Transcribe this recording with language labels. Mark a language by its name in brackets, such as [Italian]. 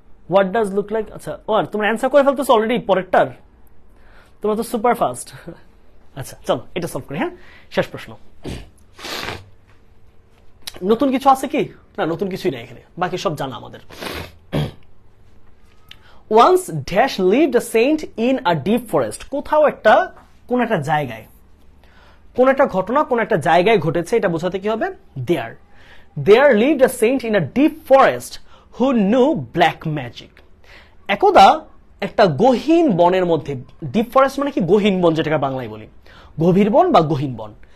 [English] what does look like, [Bangla] আচ্ছা তোমরা answer করে ফেলতেছো অলরেডি পরেরটার, তোমরা তো সুপার ফাস্ট। আচ্ছা চলো এটা সলভ করি। হ্যাঁ, শেষ প্রশ্ন। নতুন কিছু আছে কি? না, নতুন কিছুই নাই এখানে, বাকি সব জানা আমাদের। [English] Once dash lived a saint in a deep forest. [Bangla] কোথাও একটা, কোন একটা জায়গায়, কোন একটা ঘটনা কোন একটা জায়গায় ঘটেছে, এটা বোঝাতে কি হবে [English] there lived a saint in a deep forest who knew black magic. [Bangla] একদা একটা গহীন বনের মধ্যে, ডিপ ফরেস্ট মানে কি গহীন বন, যেটাকে বাংলায় বলি গভীর বন বা গহীন বন।